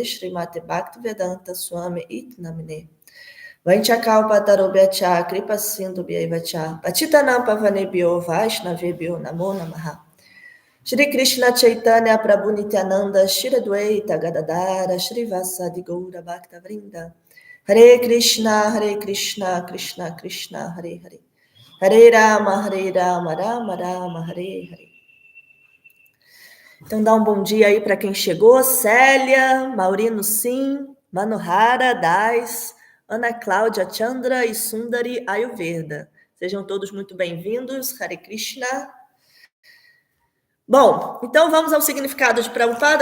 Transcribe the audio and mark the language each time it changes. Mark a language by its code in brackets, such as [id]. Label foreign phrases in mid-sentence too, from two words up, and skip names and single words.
[sa] Srimate Bhaktivedanta Swami Itnamne Vanchakalpatarobhyacha Kripa Sindhu Bhaivacha Patitanam Pavanebhyo Vaishnavebhyo Namo Namaha Shri Krishna Chaitanya Prabhu Nityananda Shri Adwaita Gadadara Shri Vasadi Gaura Bhakta Vrinda Hare Krishna Krishna Krishna Hare Hare Hare Rama Rama Rama Hare Hare. [pt] Então dá um bom dia aí para quem chegou: Célia, Maurino Sim, Manohara, Dais, Ana Cláudia Chandra e Sundari Ayurveda. Sejam todos muito bem-vindos. [sa] Hare Krishna. [pt] Bom, então vamos ao significado de Prabhupada.